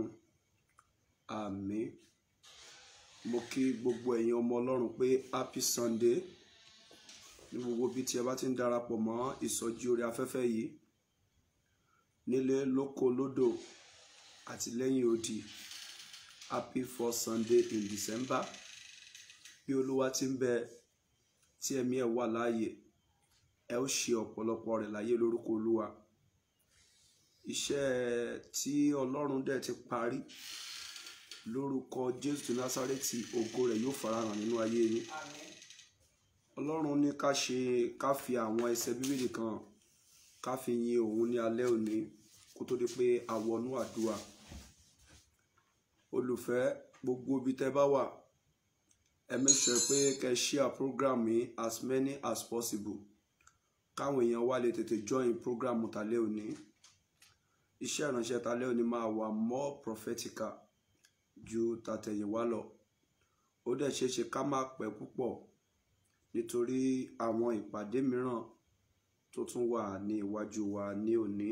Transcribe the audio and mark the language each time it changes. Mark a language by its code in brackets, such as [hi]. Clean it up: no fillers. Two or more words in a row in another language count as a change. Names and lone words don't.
[yo] Àmín. Mo kí gbogbo ẹ̀yin ọmọ Ọlọ́run pé [en] happy Sunday [yo] ní gbogbo bí tí ẹ bá ti ń darapọ̀ mọ́ ìsọjí orí afẹ́fẹ́ yìí nílé lóko lódò àti lẹ́yìn odi. [en] Happy first Sunday in December. [yo] Bí Olúwa ti ń bẹ tí ẹ̀mí ẹ̀ wà láàyè ẹ ó ṣe ọ̀pọ̀lọpọ̀ rẹ̀ láyé lórúkọ Olúwa. Iṣẹ́ tí Ọlọ́run dẹ̀ ti parí lórúkọ Jésù Násárẹ́tì ògo rẹ̀ yóò farahàn nínú ayé yín. Ọlọ́run ní ká fi àwọn ẹsẹ̀ Bíbélì kan ká fi yin òun ní alẹ́ òní kó tó di pé a wọnú àdúrà. Olùfẹ́ gbogbo ibi tẹ́ bá wà ẹ [en] make sure [yo] pé kẹ́ [en] share program [yo] yìí [en] as many as possible [yo] káwọn èèyàn wá lè tètè [en] join program [yo] tàlẹ́ òní. Iṣẹ́ ìránṣẹ́ tàlẹ́ òní máa wà [en] more prophetical [yo] ju tàtẹ̀yìnwá lọ. Ó dẹ̀ ṣeéṣe ká má pẹ́ púpọ̀ nítorí àwọn ìpàdé mìíràn tó tún wà ní iwájú wa ní òní.